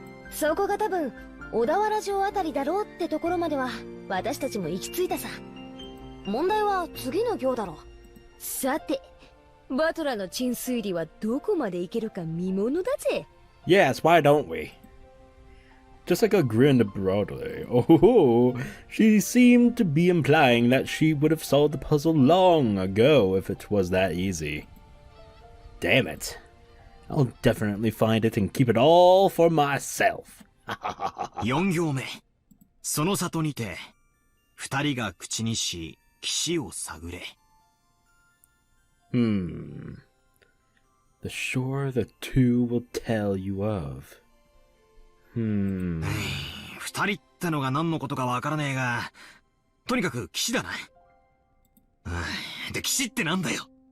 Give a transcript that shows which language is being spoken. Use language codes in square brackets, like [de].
[ja] そこが多分小田原城あたりだろうってところまでは私たちも行き着いたさ。問題は次の行だろ。さて、バトラの鎮水理はどこまで行けるか見ものだぜ。 [en] Yes, why don't we? Just like a grinned broadly. Oh, she seemed to be implying that she would have solved the puzzle long ago if it was that easy. Damn it. I'll definitely find it and keep it all for myself. [ja] 4行目。その里にて、二人が口にし、岸を探れ。 [en] The shore the two will tell you of. [ja] 二人ってのが何のことかわからねえが、とにかく岸だな。で、岸ってなんだよ。